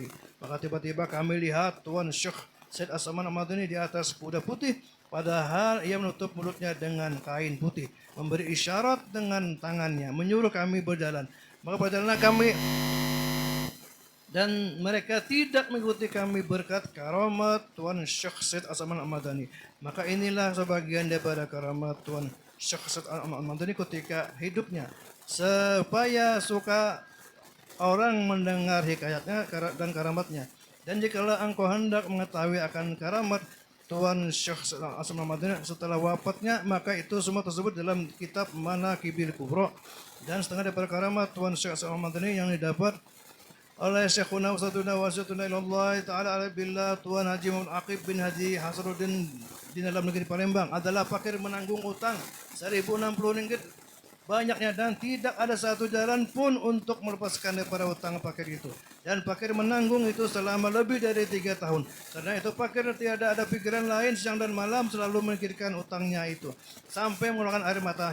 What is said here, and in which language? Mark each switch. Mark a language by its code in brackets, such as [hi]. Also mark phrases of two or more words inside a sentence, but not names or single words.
[id] Maka tiba-tiba kami lihat Tuan Syekh Said As-Saman Al-Madani di atas kuda putih, padahal ia menutup mulutnya dengan kain putih, memberi isyarat dengan tangannya, menyuruh kami berjalan. Maka berjalanlah kami dan mereka tidak mengikuti kami berkat karamat Tuan Syekh Said As-Saman Al-Madani. Maka inilah sebagian daripada karamat Tuan Syekh Said Al-Madani ketika hidupnya, supaya suka orang mendengar hikayatnya dan karamatnya. Dan jikalau engkau hendak mengetahui akan karamat Tuan Syekh Said As-Saman Al-Madani setelah wafatnya, maka itu semua tersebut dalam kitab Manaqibil Kubra. Dan setengah daripada karamat Tuan Syekh Said Al-Madani yang didapat oleh [ar] شيخنا أستاذنا وسيلتنا إلى الله تعالى على بالله [id] Tuan Haji Muhammad Aqib bin Haji Hasanuddin di dalam negeri Palembang adalah fakir menanggung utang 1.060 ringgit banyaknya, dan tidak ada satu jalan pun untuk melepaskan daripada utang fakir itu. Dan fakir menanggung itu selama lebih dari 3 tahun. Karena itu fakir tiada ada pikiran lain, siang dan malam selalu memikirkan utangnya itu sampai mengeluarkan air mata.